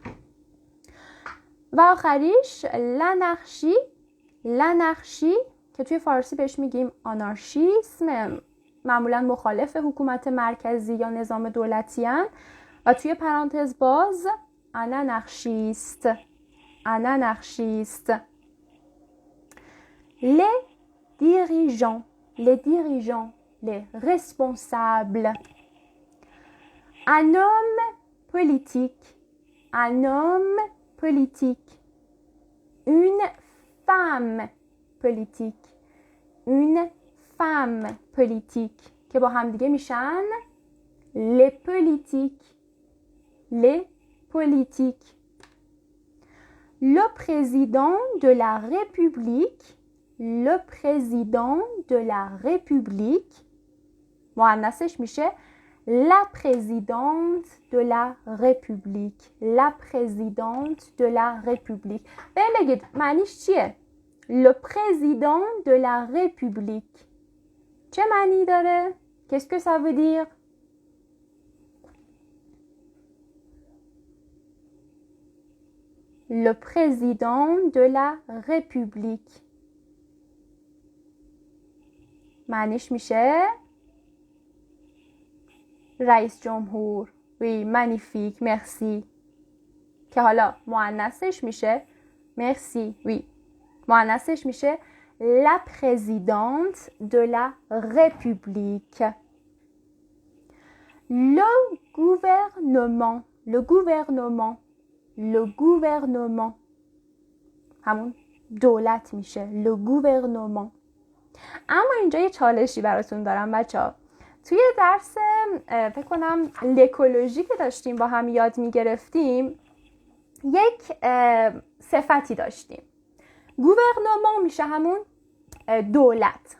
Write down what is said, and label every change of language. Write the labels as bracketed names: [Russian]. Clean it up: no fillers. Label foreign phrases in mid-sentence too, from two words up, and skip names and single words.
[Persian] و آخریش لانارشی که توی فارسی بهش میگیم آنارشیسم، معمولا مخالف حکومت مرکزی یا نظام دولتی هن. و توی پرانتز باز آنارشیست. [French] les dirigeants, les responsables. Un homme politique, une femme politique [Persian] که با هم دیگه میشن [French] les politiques. Le président de la République [Persian] مؤنثش میشه [French] la présidente de la République. [Persian] بگید معنیش چیه؟ [French] Le président de la République [Persian] چه معنی داره؟ [French] Qu'est-ce que ça veut dire؟ Le président de la République [Persian] معنیش میشه رئیس جمهور. [French] oui magnifique merci [Persian] که حالا مؤنثش میشه مرسی. وی مؤنثش میشه [French] la présidente de la République. Le gouvernement [Persian] همون دولت میشه [French] le gouvernement. [Persian] اما اینجا یه چالشی براتون دارم بچه‌ها. توی درس فکر کنم لکولوژی که داشتیم با هم یاد میگرفتیم یک صفتی داشتیم. گوورنمان میشه همون دولت.